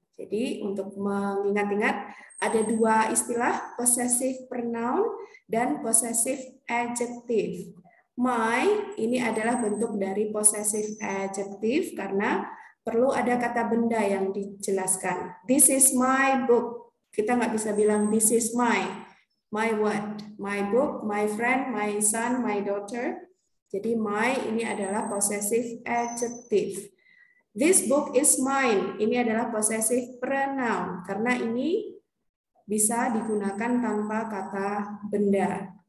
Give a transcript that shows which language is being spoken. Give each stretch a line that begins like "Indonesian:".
Indonesian: Jadi untuk mengingat-ingat ada dua istilah possessive pronoun dan possessive adjective. My ini adalah bentuk dari possessive adjective karena perlu ada kata benda yang dijelaskan.
English: This is my book.
Indonesian: Kita nggak bisa bilang
English: this is my what? My book, my friend, my son, my daughter.
Indonesian: Jadi my ini adalah possessive adjective.
English: This book is mine.
Indonesian: Ini adalah possessive pronoun karena ini bisa digunakan tanpa kata benda.